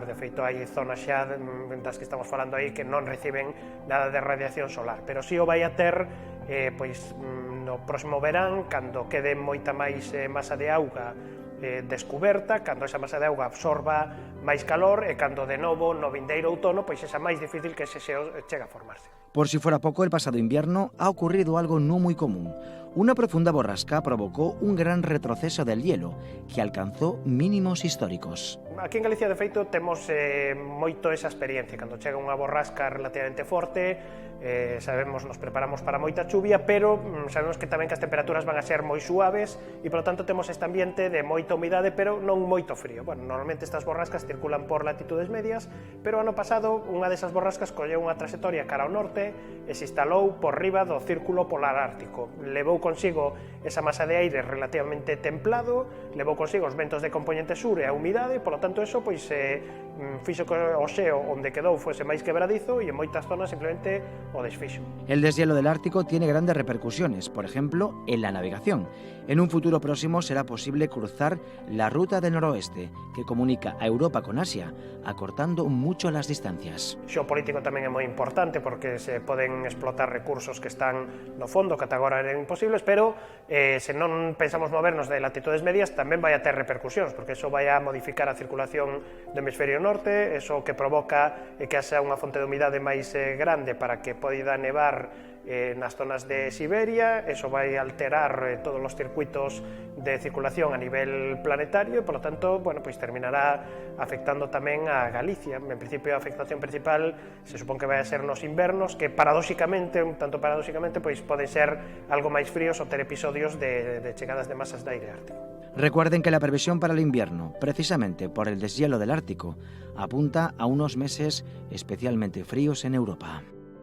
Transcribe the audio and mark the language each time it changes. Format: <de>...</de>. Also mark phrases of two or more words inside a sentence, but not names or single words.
<gl>De feito, hai zonas xa das que estamos falando aí que non reciben nada de radiación solar, pero si o vai a ter pois no próximo verán, cando quede moita máis masa de auga descuberta, cando esa masa de auga absorba máis calor e cando de novo no vindeiro outono pois é máis difícil que ese xeo chegue a formarse.</gl> <es>Por si fuera poco, el pasado invierno ha ocurrido algo no muy común. Una profunda borrasca provocó un gran retroceso del hielo, que alcanzó mínimos históricos.</es> <gl>Aquí en Galicia, de feito, temos moito esa experiencia. Cando chega unha borrasca relativamente forte, nos preparamos para moita chuvia, pero sabemos que tamén que as temperaturas van a ser moi suaves e, polo tanto, temos este ambiente de moita humidade, pero non moito frío. Bueno, normalmente estas borrascas circulan por latitudes medias, pero ano pasado unha desas borrascas colleu unha trayectoria cara ao norte e se instalou por riba do círculo polar ártico. Levou consigo esa masa de aire relativamente templado, levou consigo os ventos de componente sur e a humidade, polo tanto, eso pois fixo que o xeo onde quedou fose máis quebradizo e en moitas zonas simplemente o desfixo.</gl> <es>El deshielo del Ártico tiene grandes repercusiones, por ejemplo, en la navegación. En un futuro próximo será posible cruzar la ruta del noroeste, que comunica a Europa con Asia, acortando mucho las distancias.</es> <gl>O xeopolítico tamén é moi importante porque se poden explotar recursos que están no fondo, que ata agora eran imposibles, pero se non pensamos movernos de latitudes medias tamén vai a ter repercusións, porque eso vai a modificar a circulación do hemisferio norte, eso que provoca que haxa unha fonte de humidade máis grande para que poida nevar nas zonas de Siberia, eso vai alterar todos os circuitos de circulación a nivel planetario e, polo tanto, bueno, pois terminará afectando tamén a Galicia. En principio, a afectación principal se supón que vai a ser nos invernos, que paradóxicamente, un tanto paradóxicamente, pois poden ser algo máis fríos ou ter episodios de chegadas de masas de aire ártico.</gl> <es>Recuerden que la previsión para el invierno, precisamente por el deshielo del Ártico, apunta a unos meses especialmente fríos en Europa.</es>